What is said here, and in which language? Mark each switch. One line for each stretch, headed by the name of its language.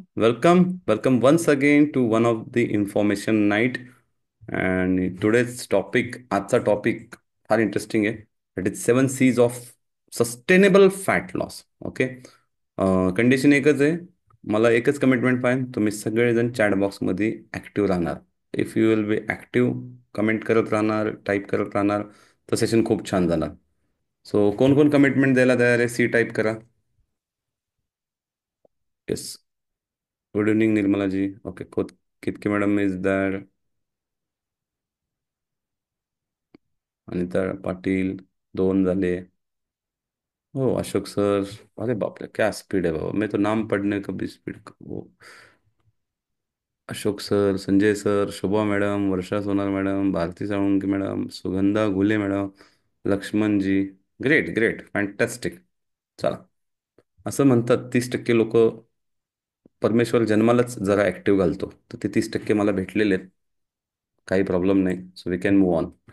English: Welcome once again to one of the information night. And today's topic,
Marathi: आजचा topic फार interesting आहे. That is 7 C's of sustainable fat loss. Okay. Condition एकच आहे. मला एकच commitment पाहिजे, तुम्ही सगळेजण चॅट बॉक्समध्ये ॲक्टिव्ह राहणार.
English: if you will be active,
Marathi: comment करत राहणार, टाईप करत राहणार, तर सेशन खूप छान जाणार. सो कोण कोण कमिटमेंट द्यायला तयार आहे? सी टाईप करा. Yes. Good evening Nirmala ji. Okay. कितके madam is that? Anita Patil. दोन झाले. हो, अशोक सर.
Hindi: अरे बाप रे, क्या स्पीड है बाबा, मैं तो नाम पढ़ने का भी स्पीड वो.
Marathi: अशोक सर, संजय सर, शोभा मॅडम, वर्षा सोनार madam, Bharti Salunke madam, Sugandha Ghule madam, Laxman जी. Great great, fantastic. चला. असं म्हणतात 30% लोक परमेश्वर जन्मालाच जरा ऍक्टिव्ह घालतो, तर ते 30% मला भेटलेले आहेत. काही प्रॉब्लेम नाही.
English: So we can move on.